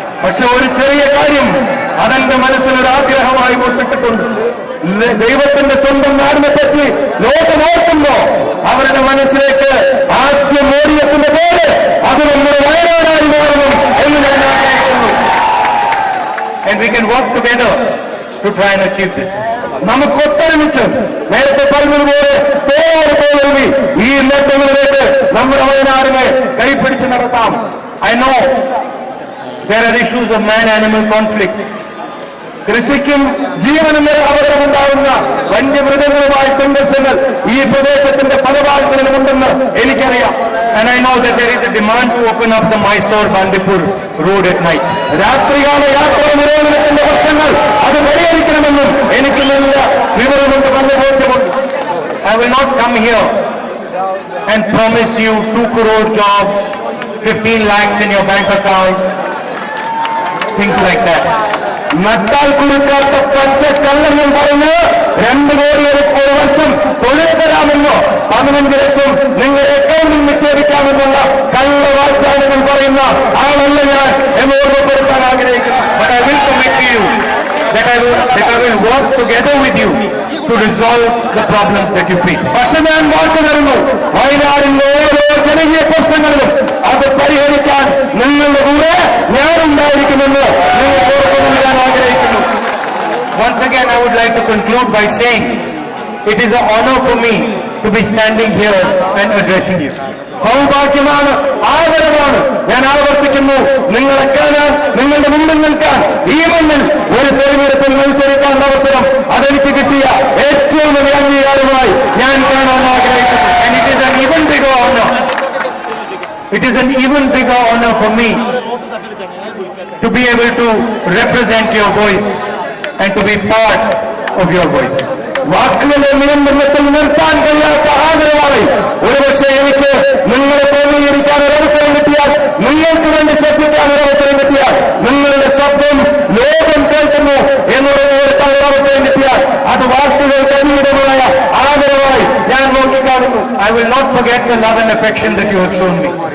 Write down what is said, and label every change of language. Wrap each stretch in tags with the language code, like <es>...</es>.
<ml>പക്ഷെ ഒരു ചെറിയ കാര്യം അതെന്റെ മനസ്സിലൊരു ആഗ്രഹമായി മുട്ടിട്ടുണ്ട്. ദൈവത്തിന്റെ സ്വന്തം നാടിനെ പറ്റി ലോകമോർക്കുമ്പോ അവരുടെ മനസ്സിലേക്ക് ആദ്യം ഓടിയെത്തുന്ന പേര് അത് നമ്മുടെ വയനാടായി മാറണം എന്ന് ഞാൻ ആഗ്രഹിക്കുന്നു.</ml> <en>And we can work together to try and achieve this.</en> <ml>നമുക്കൊത്തൊരുമിച്ച് നേരത്തെ പറഞ്ഞതുപോലെ തോളൊരുമി ഈ നേട്ടങ്ങളിലേക്ക് നമ്മുടെ വയനാടിനെ കൈപിടിച്ച് നടത്താം.</ml> <en>I know there are issues of man-animal conflict.</en> <ml>കൃഷിക്കും ജീവനും വരെ അപകടമുണ്ടാകുന്ന വന്യമൃഗങ്ങളുമായി സംഘർഷങ്ങൾ ഈ പ്രദേശത്തിന്റെ പല ഭാഗങ്ങളിലും ഉണ്ടെന്ന് എനിക്കറിയാം.</ml> <en>And I know that there is a demand to open up the Mysore-Bandipur road at night.</en> <ml>രാത്രികാല യാത്രാ നിരോധനത്തിന്റെ പ്രശ്നങ്ങൾ അത് പരിഹരിക്കണമെന്നും എനിക്ക് നല്ല വിവരമുണ്ട്, നല്ല ബോധ്യമുണ്ട്.</ml> <en>I will not come here and promise you 2 crore jobs, 15 lakhs in your bank account, things like that.</en> <ml>നട്ടാൽ കുറുക്കാത്ത പച്ചക്കള്ളങ്ങൾ പറഞ്ഞ് 2 കോടി ഒരു വർഷം തൊഴിൽ തരാമെന്നോ 15 ലക്ഷം നിങ്ങളുടെ അക്കൗണ്ടിൽ നിക്ഷേപിക്കാമെന്നുള്ള കള്ള വാഗ്ദാനങ്ങൾ പറയുന്ന ആളല്ല ഞാൻ എന്ന് ഓർമ്മപ്പെടുത്താൻ ആഗ്രഹിക്കുന്നു.</ml> <en>But I will commit to you that I will work together with you to resolve the problems that you face.</en> <ml>പക്ഷെ ഞാൻ വാക്ക് തരുന്നു, വയനാടിന്റെ ഓരോ ജനകീയ പ്രശ്നങ്ങളിലും അത് പരിഹരിക്കാൻ നിങ്ങളുടെ കൂടെ ഞാനുണ്ടായിരിക്കുമെന്ന് നിങ്ങൾക്ക് ഓർക്കുമെന്ന് ഞാൻ ആഗ്രഹിക്കുന്നു.</ml> <en>Once again, I would like to conclude by saying, it is an honor for me to be standing here and addressing you.</en> <ml>സൗഭാഗ്യമാണ്, ആദരവാണ്. ഞാൻ ആവർത്തിക്കുന്നു, നിങ്ങളെ കാണാൻ, നിങ്ങളുടെ മുമ്പിൽ നിൽക്കാൻ, ഈ മണ്ണിൽ ഒരു തെരഞ്ഞെടുപ്പിൽ മത്സരിക്കാനുള്ള അവസരം അതെനിക്ക് കിട്ടിയ ഏറ്റവും വലിയ അംഗീകാരമായി ഞാൻ കാണാൻ ആഗ്രഹിക്കുന്നു.</ml> <en>And it is an even bigger honor. It is an even bigger honor for me to be able to represent your voice and to be part of your voice.</en> <ml>വാക്കുകളുടെ നിയന്ത്രണത്തിൽ നിർത്താൻ കഴിയാത്ത ആദരവായി ഒരുപക്ഷെ എനിക്ക് നിങ്ങളെ പ്രതികരിക്കാൻ ഒരവസരം കിട്ടിയാൽ, നിങ്ങൾക്ക് വേണ്ടി ശബ്ദിക്കാൻ ഒരവസരം കിട്ടിയാൽ, നിങ്ങളുടെ ശബ്ദം ലോകം കേൾക്കുന്നു എന്നുറപ്പുവരുത്താൻ ഒരവസരം കിട്ടിയാൽ, അത് വാക്കുകൾക്ക് അതീതമായ ആദരവായി ഞാൻ നോക്കിക്കാണുന്നു.</ml> <en>I will not forget the love and affection that you have shown me.</en>